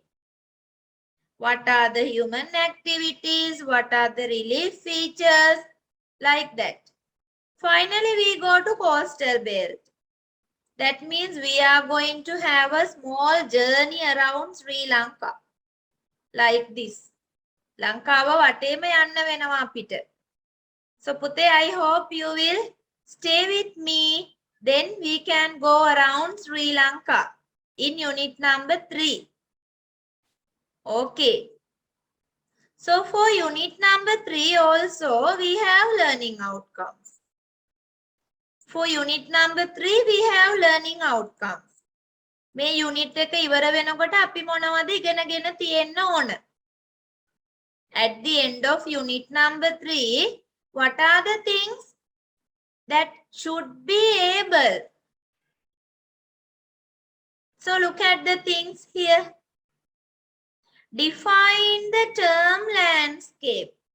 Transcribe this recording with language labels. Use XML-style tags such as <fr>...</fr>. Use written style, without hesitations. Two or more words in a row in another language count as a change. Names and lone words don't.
<en>What are the human activities? What are the relief features? Like that. Finally, we go to coastal belt. That means we are going to have a small journey around Sri Lanka. Like this.</en> <si>ලංකාව වටේම යන්න වෙනවා අපිට.</si> <en>So Pute, I hope you will stay with me. Then we can go around Sri Lanka in unit number 3. Okay. So for unit number 3 also, we have learning outcomes. For unit number 3, we have learning outcomes.</en> <si>මේ unit එක ඉවර වෙනකොට අපි මොනවද ඉගෙනගෙන තියෙන්න ඕන?</si> <en>At the end of unit number 3, what are the things that should be able? So look at the things here. Define the term landscape.</en>